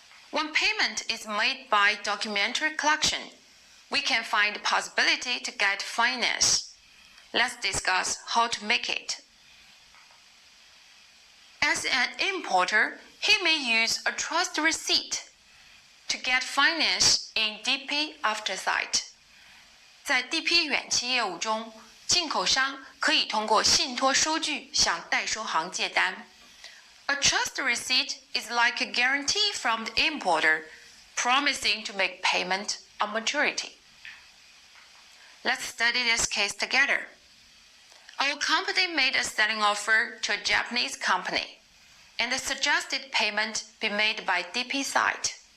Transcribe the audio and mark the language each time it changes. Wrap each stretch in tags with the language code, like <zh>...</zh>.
<en>When payment is made by documentary collection, we can find the possibility to get finance. Let's discuss how to make it. As an importer, he may use a trust receipt to get finance in DP after sight.</en> <zh>在 DP 远期业务中，进口商可以通过信托收据向代收行借单。</zh> <en>A trust receipt is like a guarantee from the importer, promising to make payment on maturity. Let's study this case together. Our company made a selling offer to a Japanese company, and the suggested payment be made by DP side.</en>